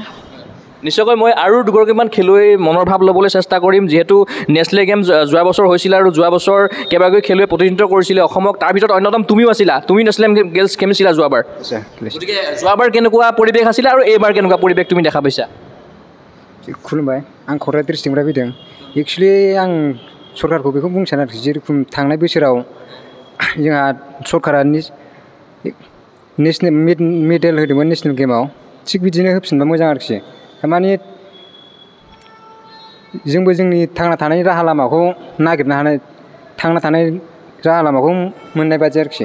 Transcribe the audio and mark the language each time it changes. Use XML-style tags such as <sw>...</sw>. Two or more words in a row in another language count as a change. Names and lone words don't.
<as>নিশ্চয়কৈ মই আৰু দুগৰাকীমান খেলুৱৈ মনৰ ভাৱ ল'বলৈ চেষ্টা কৰিম, যিহেতু নেশ্যনেল গেমছ যোৱা বছৰ হৈছিলে আৰু যোৱা বছৰ কেইবাগৰাকী খেলুৱৈ প্ৰতিনিধিত্ব কৰিছিলে অসমক, তাৰ ভিতৰত অন্যতম তুমিও আছিলা, তুমি নেশ্যনেল গেমছ খেলিছিলা যোৱাবাৰ। গতিকে যোৱাবাৰ কেনেকুৱা পৰিৱেশ আছিলে আৰু এইবাৰ কেনেকুৱা পৰিৱেশ তুমি দেখা পাইছা?</as> <brx>खुलुमबाय, आं क'क्राझार डिस्ट्रिक्टनिफ्राय फैदों। एक्सुवेलि आं सरकारखौ बेखौ बुंनो सानो आरोखि, जेरेखम थांनाय बोसोराव जोंहा सरकारा</brx> <en>national medal</en> <brx>होदोंमोन नेसनेल गेमाव, थिग बिदिनो होफिनबा मोजां आरोखि। थारमाने जोंबो जोंनि थांना थानायनि राहा लामाखौ नागिरनो हानाय, थांना थानाय राहा लामाखौ मोननाय बादि आरोखि।</brx>